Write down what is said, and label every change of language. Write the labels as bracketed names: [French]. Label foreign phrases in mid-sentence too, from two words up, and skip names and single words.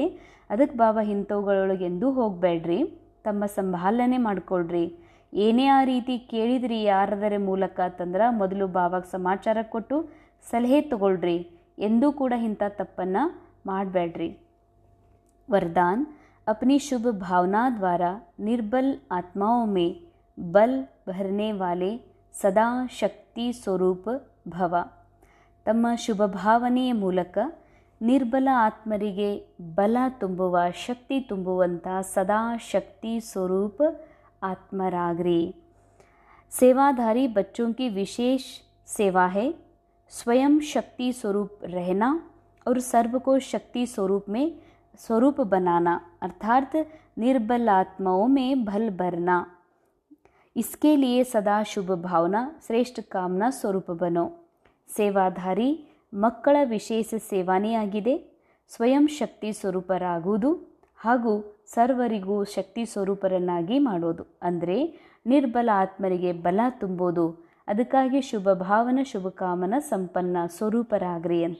[Kannada] ಅದಕ್ಕೆ ಬಾಬಾ ಇಂಥವುಗಳೊಳಗೆ ಎಂದೂ ಹೋಗಬೇಡ್ರಿ, ತಮ್ಮ ಸಂಭಾಲನೆ ಮಾಡಿಕೊಳ್ರಿ. ಏನೇ ಆ ರೀತಿ ಕೇಳಿದ್ರಿ ಯಾರದರ ಮೂಲಕ ಅಂತಂದ್ರೆ ಮೊದಲು ಬಾಬಾಗೆ ಸಮಾಚಾರ ಕೊಟ್ಟು ಸಲಹೆ ತಗೊಳ್ರಿ. ಎಂದೂ ಕೂಡ ಇಂಥ ತಪ್ಪನ್ನು ಮಾಡಬೇಡ್ರಿ. [Hindi] वरदान, अपनी शुभ भावना द्वारा निर्बल आत्माओं में बल भरने वाले सदा शक्ति स्वरूप भव. [Kannada] ತಮ್ಮ ಶುಭ ಭಾವನೆಯ ಮೂಲಕ ನಿರ್ಬಲ ಆತ್ಮರಿಗೆ ಬಲ ತುಂಬುವ, ಶಕ್ತಿ ತುಂಬುವಂಥ ಸದಾ ಶಕ್ತಿ ಸ್ವರೂಪ आत्मरागरी. [Hindi] सेवाधारी बच्चों की विशेष सेवा है स्वयं शक्ति स्वरूप रहना और सर्व को शक्ति स्वरूप बनाना, अर्थात निर्बल आत्माओं में बल भरना. इसके लिए सदा शुभ भावना श्रेष्ठ कामना स्वरूप बनो. [Kannada] ಸೇವಾಧಾರಿ ಮಕ್ಕಳ ವಿಶೇಷ ಸೇವಾನೇ ಆಗಿದೆ. ಸ್ವಯಂ ಶಕ್ತಿ ಸ್ವರೂಪರಾಗುವುದು ಹಾಗೂ ಸರ್ವರಿಗೂ ಶಕ್ತಿ ಸ್ವರೂಪರನ್ನಾಗಿ ಮಾಡೋದು, ಅಂದರೆ ನಿರ್ಬಲ ಆತ್ಮರಿಗೆ ಬಲ ತುಂಬೋದು. ಅದಕ್ಕಾಗಿ ಶುಭ ಭಾವನ ಶುಭಕಾಮನ ಸಂಪನ್ನ ಸ್ವರೂಪರಾಗ್ರಿ ಅಂತ.